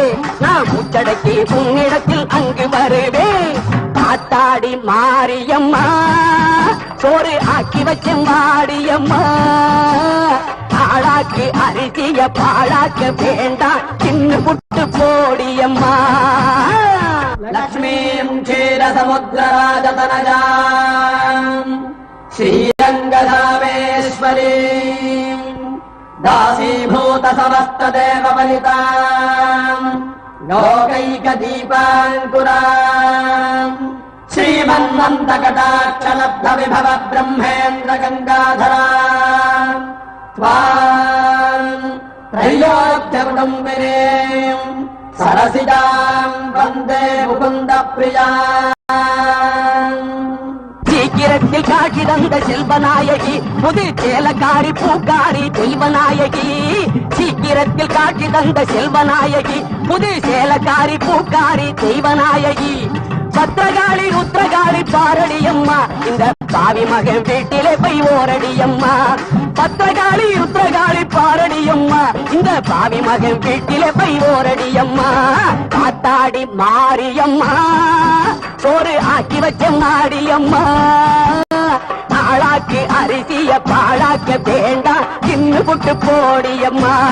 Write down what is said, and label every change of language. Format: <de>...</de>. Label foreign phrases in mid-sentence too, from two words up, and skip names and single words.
<ta>நான் முச்சடக்கி உன்னிடத்தில் அங்கு வருவே. ஆத்தாடி மாரியம்மா சோறு ஆக்கி வச்சேன் வாடியம்மா. ஆளாக்கி அரிசிய பாழாக்க வேண்டாம் தின்னு புட்டு போடியம்மா.</ta> <sa>लक्ष्मीम् क्षीरसमुद्रराजतनजाम् श्रीरङ्गधामेश्वरीम् दासीभूतसमस्तदेवपलिताम् लोकैकदीपाङ्कुराम् श्रीमन्मन्दकटाक्षलब्धविभव ब्रह्मेन्द्र गङ्गाधराम् त्वाम् त्रैलोक्यकुटुम्बिनीम् सरसिजाम् वन्दे मुकुन्दप्रियाम् சீக்கிரத்தில்</sa> <ta>காட்சி தந்த செல்வநாயகி புதுச்சேலக்காரி பூக்காரி தெய்வநாயகி சீக்கிரத்தில் காட்சி தந்த செல்வநாயகி புதுச்சேலக்காரி பூக்காரி தெய்வநாயகி பத்திரகாளி ருத்ரகாளி பாரடியம்மா இந்த பாவி மகன் வீட்டிலே போய் ஓரடியம்மா பத்திரகாளி ருத்ரகாளி பாரடியம்மா இந்த பாவி மகன் வீட்டிலே போய் ஓரடியம்மா காத்தாடி மாரியம்மா சோறு ஆக்கி வச்ச மாடியம்மா நாளாக்கு அரிசிய பாழாக்க வேண்டாம் தின்னு புட்டு போடியம்மா</ta>